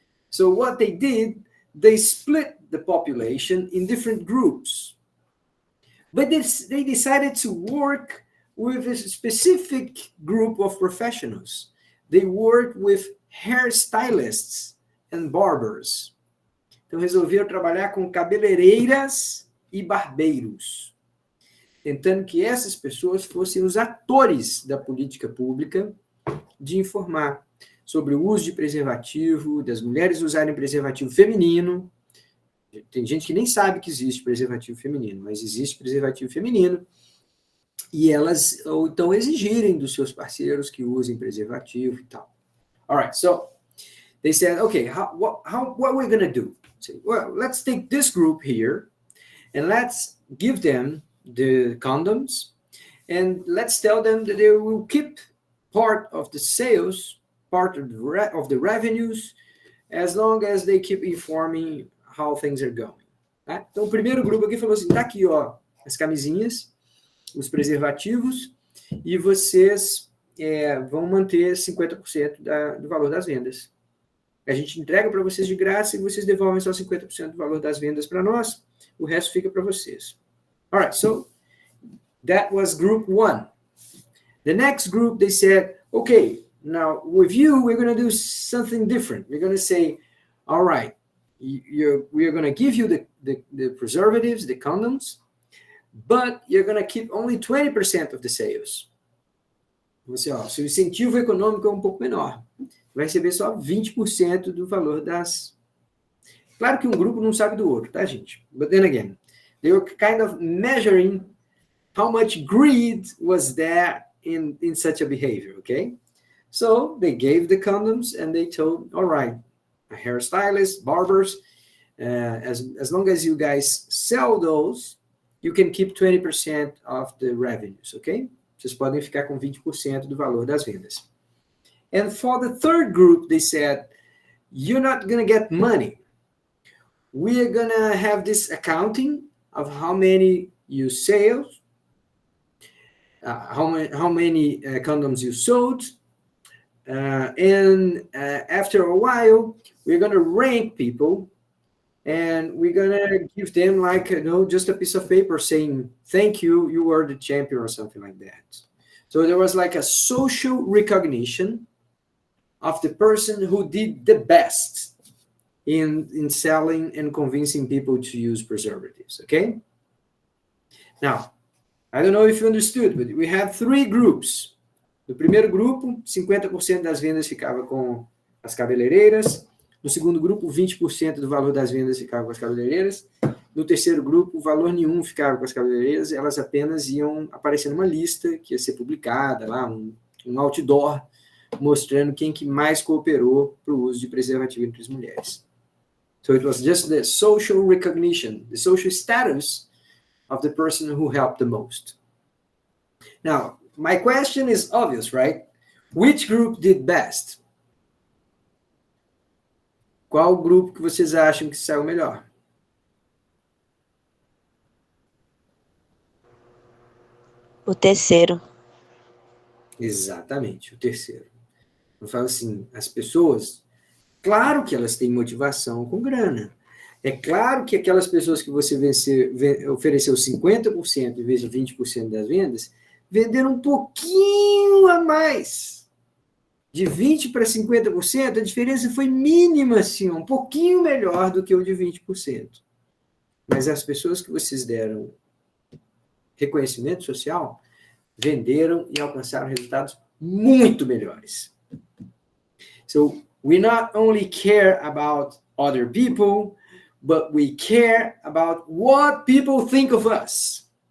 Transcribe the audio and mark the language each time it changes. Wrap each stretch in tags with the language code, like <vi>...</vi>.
<en>So what they did, they split the population in different groups. But they decided to work with a specific group of professionals. They worked with hairstylists and barbers.</en> <pt>Então resolveram trabalhar com cabeleireiras e barbeiros. tentando que essas pessoas fossem os atores da política pública de informar sobre o uso de preservativo, das mulheres usarem preservativo feminino. Tem gente que nem sabe que existe preservativo feminino, mas existe preservativo feminino, e elas ou então exigirem dos seus parceiros que usem preservativo e tal.</pt> <en>All right, so they said, okay, what are we going to do? Say, well, let's take this group here and let's give them the condoms and let's tell them that they will keep part of the sales, part of the revenues, as long as they keep informing how things are going.</en> <pt>Tá? Então, o primeiro grupo aqui falou assim, tá aqui, ó, as camisinhas, os preservativos, e vocês vão manter 50% do valor das vendas. A gente entrega para vocês de graça e vocês devolvem só 50% do valor das vendas para nós, o resto fica para vocês.</pt> <en>All right, so that was group 1. The next group, they said, okay, now with you, we're going to do something different. We're going to say, all right, we're going to give you the preservatives, the condoms, but you're going to keep only 20% of the sales.</en> <pt>Você, ó, seu incentivo econômico é um pouco menor. Vai receber só 20% do valor das... Claro que um grupo não sabe do outro, tá, gente?</pt> <en>But then again, they were kind of measuring how much greed was there in such a behavior, okay? So they gave the condoms and they told, all right, hairstylists, barbers, as long as you guys sell those, you can keep 20% of the revenues, okay?</en> <pt>Vocês podem ficar com 20% do valor das vendas.</pt> <en>And for the third group, they said, you're not going to get money. We are going to have this accounting of how many you sell, how many condoms you sold, and after a while, we're going to rank people, and we're going to give them like, just a piece of paper saying, thank you, you were the champion or something like that. So there was like a social recognition of the person who did the best in selling and convincing people to use preservatives, okay? Now, I don't know if you understood, but we have 3 groups.</en> <pt>No primeiro grupo, 50% das vendas ficava com as cabeleireiras. No segundo grupo, 20% do valor das vendas ficava com as cabeleireiras. No terceiro grupo, o valor nenhum ficava com as cabeleireiras, elas apenas iam aparecer numa lista que ia ser publicada lá, um outdoor, mostrando quem que mais cooperou para o uso de preservativo entre as mulheres.</pt> <en>So it was just the social recognition, the social status of the person who helped the most. Now, my question is obvious, right? Which group did best?</en> <pt>Qual grupo que vocês acham que saiu melhor? O terceiro. Exatamente, o terceiro. Eu falo assim, as pessoas, claro que elas têm motivação com grana. É claro que aquelas pessoas que você ofereceu 50% em vez de 20% das vendas, venderam um pouquinho a mais. De 20% para 50%, a diferença foi mínima, assim, um pouquinho melhor do que o de 20%. Mas as pessoas que vocês deram reconhecimento social, venderam e alcançaram resultados muito melhores.</pt> <en>So, we not only care about other people, but we care about what people think of us.</en>